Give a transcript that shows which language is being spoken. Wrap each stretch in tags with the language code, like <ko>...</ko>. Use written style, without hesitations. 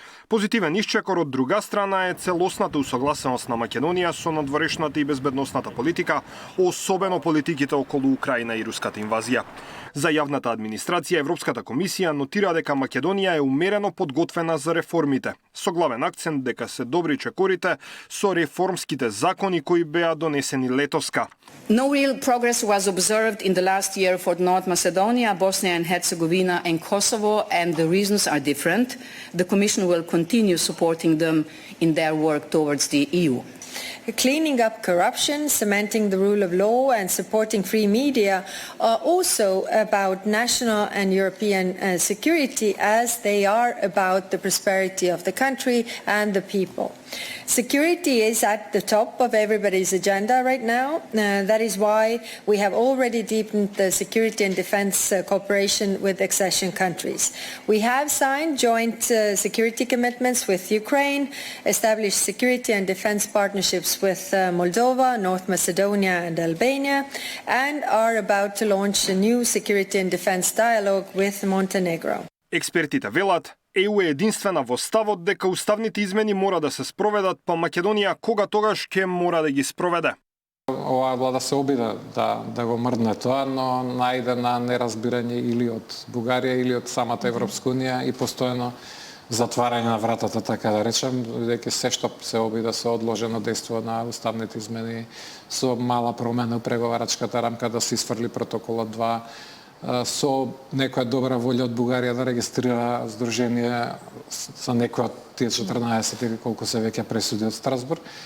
<mk>Позитивен исчекор од друга страна е целосната усогласеност на Македонија со надворешната и безбедносната политика, особено политиките околу Украина и руската инвазија. За јавната администрација Европската комисија нотира дека Македонија е умерено подготвена за реформите, со главен акцент дека се добри чекорите со реформските закони кои беа донесени летоска.</mk> <en>No real progress was observed in the last year for North Macedonia, Bosnia and Herzegovina and Kosovo, and the reasons are different. The Commission will continue supporting them in their work towards the EU. Cleaning up corruption, cementing the rule of law and supporting free media are also about national and European security, as they are about the prosperity of the country and the people. Security is at the top of everybody's agenda right now. That is why we have already deepened the security and defense cooperation with accession countries. We have signed joint security commitments with Ukraine, established security and defense partnerships with Moldova, North Macedonia and Albania, and are about to launch a new security and defense dialogue with Montenegro.</en> <mk>Експертите велат, ЕУ е единствена во ставот дека уставните измени мора да се спроведат, па Македонија кога тогаш ќе мора да ги спроведе. Оваа влада се обида да го мрдне тоа, но најде на неразбирање или од Бугарија или од самата Европска унија и постојано затварање на вратата, така да речем, дека се што се обида се одложено дејство на уставните измени со мала промена у преговарачката рамка да се исфрли протоколот 2, со некоја добра волја од Бугарија да регистрира здружение за некоја од тие 14 или колку се веќе пресуди од Страсбург.</mk>